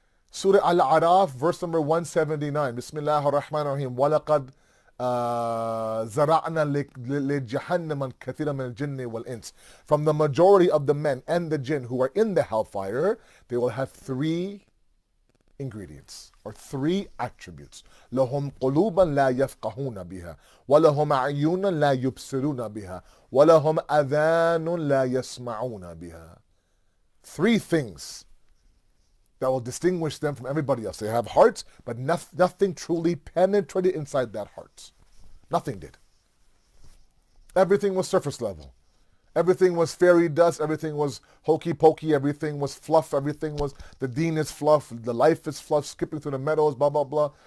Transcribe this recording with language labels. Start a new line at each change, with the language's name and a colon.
English: Surah Al-Araf, verse number 179. Bismillah ar-Rahman ar-Rahim.
Arabic: وَلَقَدْ زَرَعْنَا لِجَهَنَّمًا كَثِيرًا مِنَ الْجِنِّ وَالْإِنسِ.
English: From the majority of the men and the jinn who are in the hellfire, they will have three ingredients or three attributes.
Arabic: لهم قلوبا لا يفقهون بها ولهم عيون لا يبصرون بها ولهم أذان لا يسمعون بها.
English: Three things that will distinguish them from everybody else. They have hearts, but nothing truly penetrated inside that heart. Nothing did. Everything was surface level. Everything was fairy dust, everything was hokey pokey, everything was fluff, everything was, the deen is fluff, the life is fluff, skipping through the meadows, blah, blah, blah.